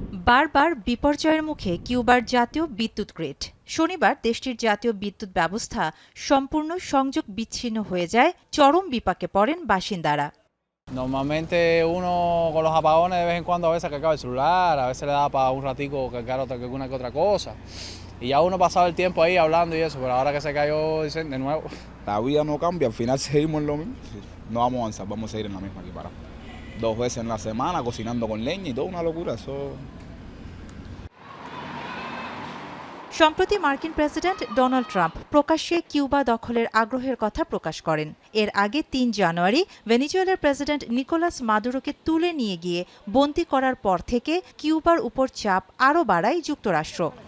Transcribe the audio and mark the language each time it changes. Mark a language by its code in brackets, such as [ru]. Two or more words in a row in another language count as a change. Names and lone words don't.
[bn] বারবার বিপর্যয়ের মুখে কিউবার জাতীয় বিদ্যুৎ গ্রিড। শনিবার দেশটির জাতীয় বিদ্যুৎ ব্যবস্থা সম্পূর্ণ সংযোগ বিচ্ছিন্ন হয়ে যায়, চরম বিপাকে পড়েন বাসিন্দারা। [es] Normalmente uno con los apagones de vez en cuando a veces cargaba el celular, a veces le daba para un ratico cargar alguna que otra cosa. Y ya uno pasaba el tiempo ahí hablando y eso, pero ahora que se cayó, dicen de nuevo. La vida no cambia, al final seguimos en lo mismo. No vamos a avanzar, vamos a seguir en la misma aquí para 2 veces en la semana, cocinando con leña y todo, una locura. Eso... [bn] সম্প্রতি মার্কিন প্রেসিডেন্ট ডোনাল্ড ট্রাম্প প্রকাশ্যে কিউবা দখলের আগ্রহের কথা প্রকাশ করেন। এর আগে ৩ জানুয়ারি ভেনেজুয়েলার প্রেসিডেন্ট নিকোলাস মাদুরোকে তুলে নিয়ে গিয়ে বন্দী করার পর থেকে কিউবার উপর চাপ আরও বাড়ায় যুক্তরাষ্ট্র।